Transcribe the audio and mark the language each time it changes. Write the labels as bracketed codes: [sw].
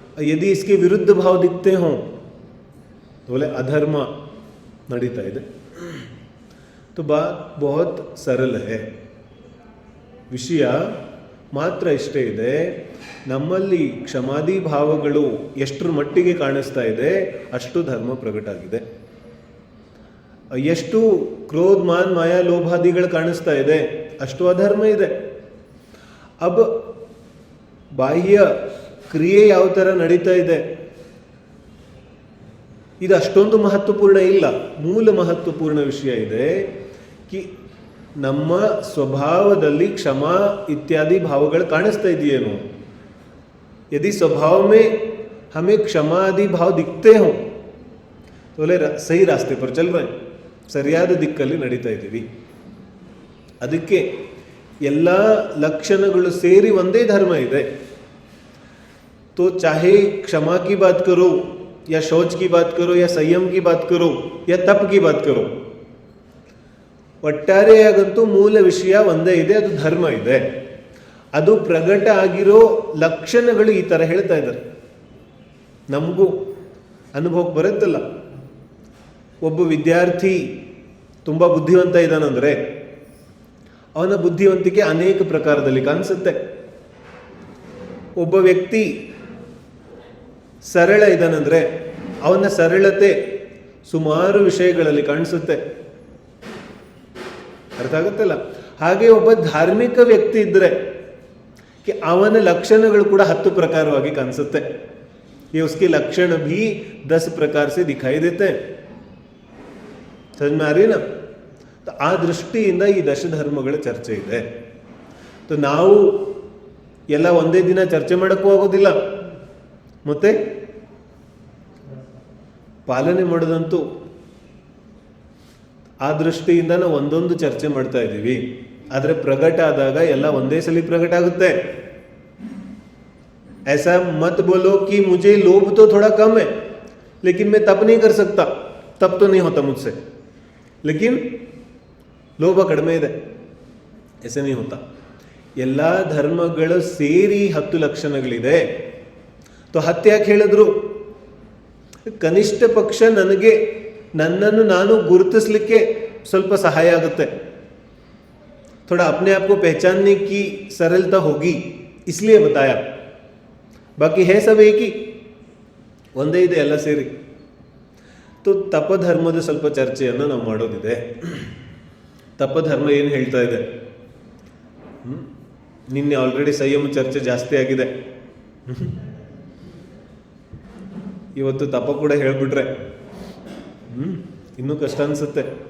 [hi] यदि इसके विरुद्ध भाव दिखते हों तो बोले अधर्म नड़ीता है. तो बात बहुत सरल है. [kn] ವಿಷಯ ಮಾತ್ರ ಇಷ್ಟೇ ಇದೆ, ನಮ್ಮಲ್ಲಿ ಕ್ಷಮಾದಿ ಭಾವಗಳು ಎಷ್ಟರ ಮಟ್ಟಿಗೆ ಕಾಣಿಸ್ತಾ ಇದೆ ಅಷ್ಟು ಧರ್ಮ ಪ್ರಕಟ ಆಗಿದೆ. ಎಷ್ಟು ಕ್ರೋಧ, ಮಾನ್, ಮಾಯಾ, ಲೋಭಾದಿಗಳು ಕಾಣಿಸ್ತಾ ಇದೆ ಅಷ್ಟು ಅಧರ್ಮ ಇದೆ. ಅಬ್ ಬಾಹ್ಯ ಕ್ರಿಯೆ ಯಾವ ಥರ ನಡೀತಾ ಇದೆ ಇದು ಅಷ್ಟೊಂದು ಮಹತ್ವಪೂರ್ಣ ಇಲ್ಲ. ಮೂಲ ಮಹತ್ವಪೂರ್ಣ ವಿಷಯ ಇದೆ ಕಿ ನಮ್ಮ ಸ್ವಭಾವದಲ್ಲಿ ಕ್ಷಮಾ ಇತ್ಯಾದಿ ಭಾವಗಳು ಕಾಣಿಸ್ತಾ ಇದೆಯೇನು. [hi] यदि स्वभाव में हमें क्षमा आदि भाव दिखते हो तो बोले सही रास्ते पर चल रहे हैं, [kn] ಸರಿಯಾದ ದಿಕ್ಕಲ್ಲಿ ನಡೀತಾ ಇದ್ದೀವಿ. ಅದಕ್ಕೆ ಎಲ್ಲ ಲಕ್ಷಣಗಳು ಸೇರಿ ಒಂದೇ ಧರ್ಮ ಇದೆ. तो चाहे क्षमा की बात करो या शौच की बात करो या संयम की बात करो या तप की बात करो, ಒಟ್ಟಾರೆಯಾಗಂತೂ ಮೂಲ ವಿಷಯ ಒಂದೇ ಇದೆ, ಅದು ಧರ್ಮ ಇದೆ. ಅದು ಪ್ರಕಟ ಆಗಿರೋ ಲಕ್ಷಣಗಳು ಈ ಥರ ಹೇಳ್ತಾ ಇದ್ದಾರೆ. ನಮಗೂ ಅನುಭವಕ್ಕೆ ಬರುತ್ತಲ್ಲ, ಒಬ್ಬ ವಿದ್ಯಾರ್ಥಿ ತುಂಬ ಬುದ್ಧಿವಂತ ಇದ್ದಾನಂದರೆ ಅವನ ಬುದ್ಧಿವಂತಿಕೆ ಅನೇಕ ಪ್ರಕಾರದಲ್ಲಿ ಕಾಣಿಸುತ್ತೆ. ಒಬ್ಬ ವ್ಯಕ್ತಿ ಸರಳ ಇದ್ದಾನಂದರೆ ಅವನ ಸರಳತೆ ಸುಮಾರು ವಿಷಯಗಳಲ್ಲಿ ಕಾಣಿಸುತ್ತೆ. ಅರ್ಥ ಆಗುತ್ತಲ್ಲ. ಹಾಗೆ ಒಬ್ಬ ಧಾರ್ಮಿಕ ವ್ಯಕ್ತಿ ಇದ್ದರೆ ಅವನ ಲಕ್ಷಣಗಳು ಕೂಡ 10 ಪ್ರಕಾರವಾಗಿ ಕಾಣಿಸುತ್ತೆ. [hi] ये उसके लक्षण भी 10 प्रकार से दिखाई देते हैं. समझ में आ रही ना? [kn] ಆ ದೃಷ್ಟಿಯಿಂದ ಈ ದಶಧರ್ಮಗಳ ಚರ್ಚೆ ಇದೆ. ನಾವು ಎಲ್ಲ ಒಂದೇ ದಿನ ಚರ್ಚೆ ಮಾಡೋಕ್ಕೂ ಆಗೋದಿಲ್ಲ, ಮತ್ತೆ ಪಾಲನೆ ಮಾಡೋದಂತೂ ಆ ದೃಷ್ಟಿಯಿಂದ ನಾವು ಒಂದೊಂದು ಚರ್ಚೆ ಮಾಡ್ತಾ ಇದ್ದೀವಿ. ಆದರೆ ಪ್ರಗಟ ಆದಾಗ ಎಲ್ಲ ಒಂದೇ ಸಲ ಪ್ರಗಟ ಆಗುತ್ತೆ. [hi] ऐसा मत बोलो कि मुझे लोभ तो थोड़ा कम है लेकिन मैं तप नहीं कर सकता, तप तो नहीं होता मुझसे, लेकिन लोभ कड़मे ಇದೆ, ऐसे नहीं होता. [kn] ಎಲ್ಲ ಧರ್ಮಗಳು ಸೇರಿ 10 ಲಕ್ಷಣಗಳಿದೆ. तो 10 ಯಾಕೆ ಹೇಳಿದ್ರು? ಕನಿಷ್ಠ ಪಕ್ಷ ನನಗೆ ನನ್ನನ್ನು ನಾನು ಗುರುತಿಸಲಿಕ್ಕೆ ಸ್ವಲ್ಪ ಸಹಾಯ ಆಗುತ್ತೆ. [hi] थोड़ा अपने आप को पहचानने की सरलता होगी, इसलिए बताया. बाकी है सब एक ही, [kn] ಒಂದೇ ಇದೆ ಎಲ್ಲ ಸೇರಿ. तो ತಪಧರ್ಮದ ಸ್ವಲ್ಪ ಚರ್ಚೆಯನ್ನು ನಾವು ಮಾಡೋದಿದೆ. ತಪಧರ್ಮ ಏನು ಹೇಳ್ತಾ ಇದೆ? ನಿನ್ನೆ ಆಲ್ರೆಡಿ ಸಂಯಮ ಚರ್ಚೆ ಜಾಸ್ತಿ ಆಗಿದೆ. ಇವತ್ತು ತಪ ಕೂಡ ಹೇಳ್ಬಿಟ್ರೆ ಇನ್ನೂ ಕಷ್ಟ ಅನ್ಸುತ್ತೆ.